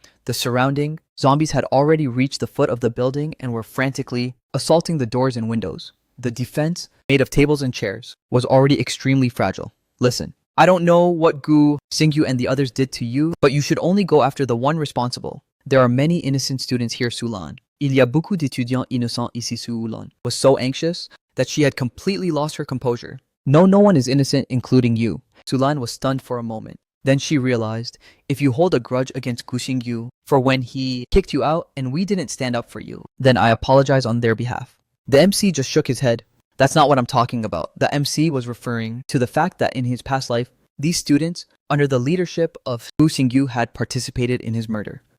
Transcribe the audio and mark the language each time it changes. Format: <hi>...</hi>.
<en>The surrounding zombies had already reached the foot of the building and were frantically assaulting the doors and windows. The defense, made of tables and chairs, was already extremely fragile. "Listen, I don't know what Gu, Singyu, and the others did to you, but you should only go after the one responsible. There are many innocent students here, Sulan.</en> <fr>Il y a beaucoup d'étudiants innocents ici, Sulan."</fr> <en>Was so anxious that she had completely lost her composure. No one is innocent, including you." Sulan was stunned for a moment. Then she realized, if you hold a grudge against Gu Xingyu for when he kicked you out and we didn't stand up for you, then I apologize on their behalf. The MC just shook his head. "That's not what I'm talking about." The MC was referring to the fact that in his past life, these students, under the leadership of Gu Xingyu, had participated in his murder.</en>